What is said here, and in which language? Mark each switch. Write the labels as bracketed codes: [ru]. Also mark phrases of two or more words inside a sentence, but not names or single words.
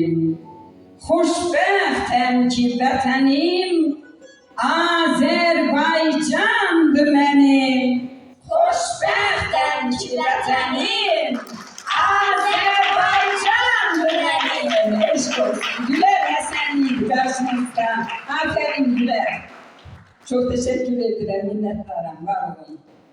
[az] Xoşbəxtəm ki vətənim Azərbaycandır mənim. Xoşbəxtəm ki vətənim Azərbaycandır mənim. Eşq olsun. [tr] Güler Həsən Yiğit karşınızda. Aferin Güler. Çok teşekkür ederim. Minnettarım. Var olun.